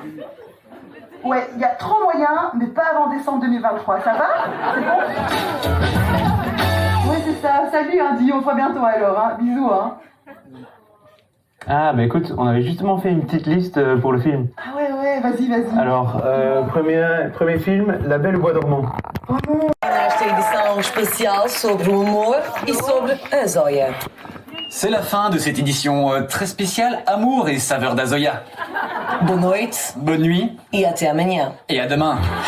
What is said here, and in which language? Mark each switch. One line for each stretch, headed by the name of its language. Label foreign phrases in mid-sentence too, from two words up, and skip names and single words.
French: Ouais, il y a trop moyen, mais pas avant décembre 2023. Ça va? C'est bon? Ouais, c'est ça. Salut, Andy. On se voit bientôt alors. Hein. Bisous. Hein. Ah, bah écoute, on avait justement fait une petite liste pour le film. Ah ouais, vas-y. Alors, premier film, La Belle au Bois dormant.
Portuguese: Nesta edição especial sobre o amor e sobre a Zóia.
French: C'est la fin de cette édition très spéciale Amour et saveur d'Azoya.
Portuguese: Boa noite.
French: Bonne nuit.
Portuguese: E até amanhã.
French: Et à demain.